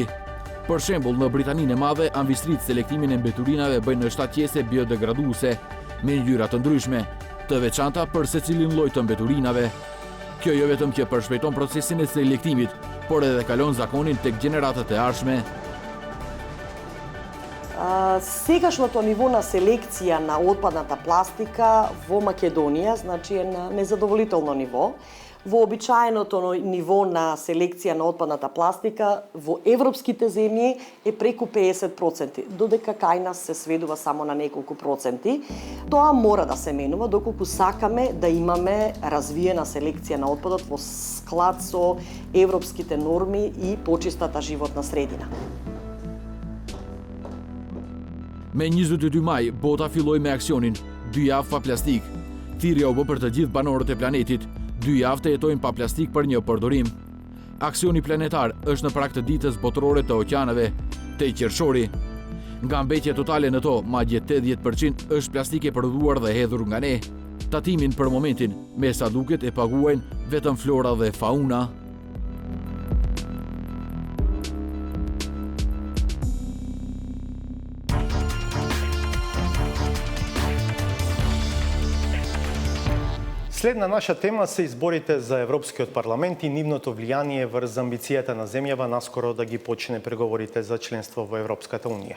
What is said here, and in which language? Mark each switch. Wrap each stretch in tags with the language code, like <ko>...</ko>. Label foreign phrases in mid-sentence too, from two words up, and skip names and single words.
<sq>Për shembull, në Britaninë e Madhe, anvistrit selektimin e mbeturinave bëjnë në shtatjese biodegraduese me ngjyra të ndryshme, të veçanta për secilin lloj të mbeturinave. Kjo jo vetëm që përshpejton procesin e selektimit, por edhe kalon zakonin tek gjeneratat e ardhshme.</sq> <mk>Сегашното ниво на селекција на отпадната пластика во Македонија, значи е на незадоволително ниво. Вообичаеното ниво на селекција на отпадната пластика во европските земји е преку 50%, додека кај нас се сведува само на неколку проценти. Тоа мора да се менува доколку сакаме да имаме развиена селекција на отпадот во склад со европските норми и почистата животна средина.</mk> <sq>Me 22 maj, bota filloi me aksionin 2 javë pa plastik. Thirrja u bë për të gjithë banorët e planetit. 2 javë të jetojnë pa plastik për një përdorim. Aksioni planetar është në prag të ditës botërore të oqeaneve, te qershori. Nga mbetja totale në to, madje 80% është plastik e prodhuar dhe hedhur nga ne. Tatimin për momentin, me sa duket e paguajnë vetëm flora dhe fauna.</sq> <mk>Следна наша тема се изборите за Европскиот парламент и нивното влијание врз амбицијата на земјава наскоро да ги почне преговорите за членство во Европската унија.</mk>